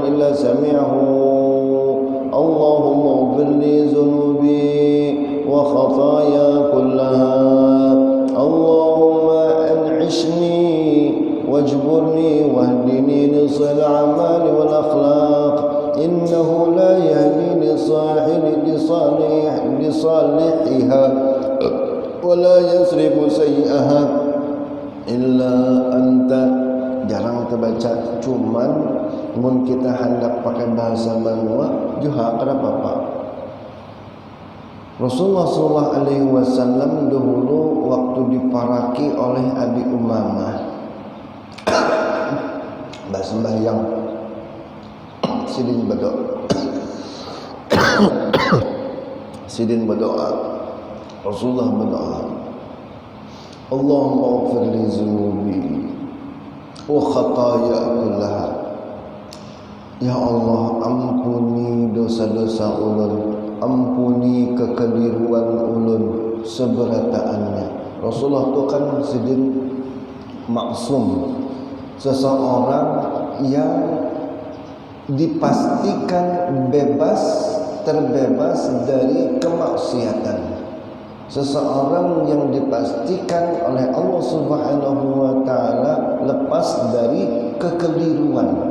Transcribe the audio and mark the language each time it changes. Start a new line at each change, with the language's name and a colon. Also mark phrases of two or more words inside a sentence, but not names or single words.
Arabic: إلا سمعه اللهم اغفر لي ذنوبي وخطاياي كلها اللهم أنعشني واجبرني واهدني لصالح الأعمال والأخلاق إنه لا يهدي لصالحها ولا يصرف سيئها إلا أنت.
Banjar: Jarang terbaca, cuman mun kita hendak pakai bahasa Banua juga kada apa-apa. Rasulullah SAW dahulu waktu diparaki oleh Abi Umamah sembahyang Sidin berdoa, Rasulullah berdoa,
Arabic: اللهم اغفر لي ذنوبي وخطاياي كلها.
Banjar: Ya Allah, ampuni dosa-dosa ulun, ampuni kekeliruan ulun seberataannya. Rasulullah itu kan sidin maksum,
Indonesian: seseorang yang dipastikan terbebas dari kemaksiatan. Seseorang yang dipastikan oleh Allah
Arabic: سبحانه وتعالى
Indonesian: lepas dari kekeliruan.